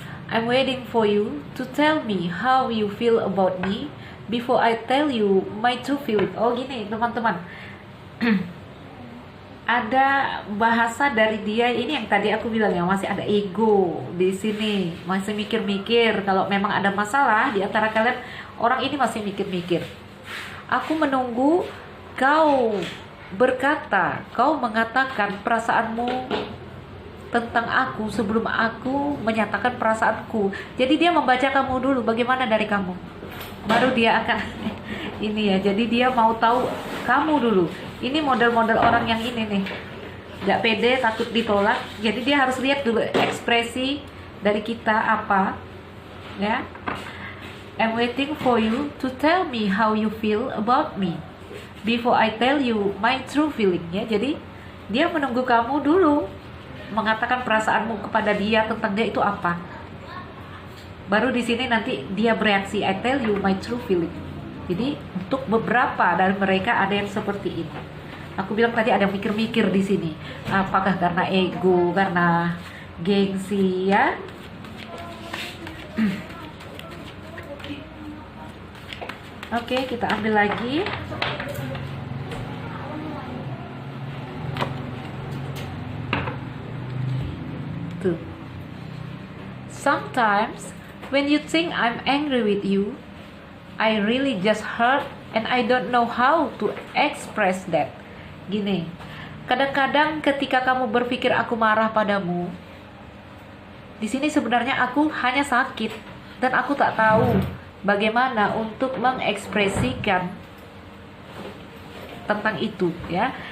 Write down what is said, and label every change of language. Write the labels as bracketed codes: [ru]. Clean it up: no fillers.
[en] I'm waiting for you to tell me how you feel about me before I tell you my true feeling. [id] Oh gini teman-teman. Ada bahasa dari dia ini yang tadi aku bilang ya, masih ada ego di sini, masih mikir-mikir. Kalau memang ada masalah di antara kalian, orang ini masih mikir-mikir. Aku menunggu kau berkata, kau mengatakan perasaanmu tentang aku sebelum aku menyatakan perasaanku. Jadi dia membaca kamu dulu, bagaimana dari kamu, baru dia akan Ini ya, jadi dia mau tahu kamu dulu. Ini model-model orang yang ini nih, nggak pede, takut ditolak. Jadi dia harus lihat dulu ekspresi dari kita apa, ya. [en] I'm waiting for you to tell me how you feel about me before I tell you my true feeling, ya. [id] Jadi dia menunggu kamu dulu mengatakan perasaanmu kepada dia tentang dia itu apa. Baru di sini nanti dia bereaksi, [en] I tell you my true feeling. [id] Jadi untuk beberapa dari mereka ada yang seperti ini. Aku bilang tadi ada yang mikir-mikir di sini. Apakah karena ego, karena gengsi, ya? Oke, kita ambil lagi. Tuh. [en] Sometimes when you think I'm angry with you, I really just hurt and I don't know how to express that. [id] Gini, kadang-kadang ketika kamu berpikir aku marah padamu, di sini sebenarnya aku hanya sakit dan aku tak tahu bagaimana untuk mengekspresikan tentang itu, ya.